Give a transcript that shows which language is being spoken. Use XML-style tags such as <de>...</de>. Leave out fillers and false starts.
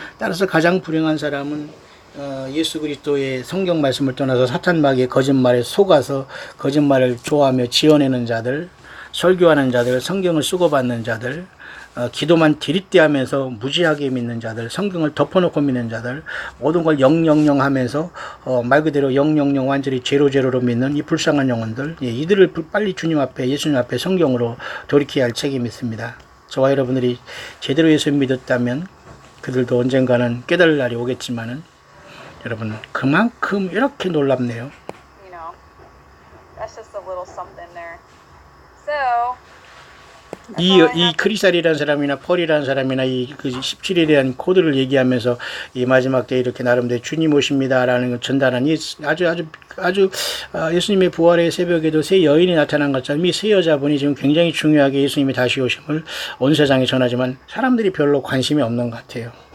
<ko>따라서 가장 불행한 사람은 예수 그리스도의 성경 말씀을 떠나서 사탄 마귀의 거짓말에 속아서 거짓말을 좋아하며 지어내는 자들, 설교하는 자들, 성경을 수고받는 자들, 기도만 디릿대하면서 무지하게 믿는 자들, 성경을 덮어놓고 믿는 자들, 모든 걸 000 하면서 말 그대로 000 완전히 제로제로로 믿는 이 불쌍한 영혼들, 이들을 빨리 주님 앞에, 예수님 앞에 성경으로 돌이켜야 할 책임이 있습니다. 저와 여러분들이 제대로 예수 믿었다면 그들도 언젠가는 깨달을 날이 오겠지만은 여러분 그만큼 이렇게 놀랍네요.</ko> <en>you know, that's just a little something there. So</en> <ko>이 크리스탈이라는 사람이나 펄이라는 사람이나 이 그 17에 대한 코드를 얘기하면서 이 마지막 때 이렇게 나름대로 주님 오십니다라는 걸 전달한 이 아주 예수님의 부활의 새벽에도 새 여인이 나타난 것처럼 이 새 여자분이 지금 굉장히 중요하게 예수님이 다시 오심을 온 세상에 전하지만 사람들이 별로 관심이 없는 것 같아요.</ko>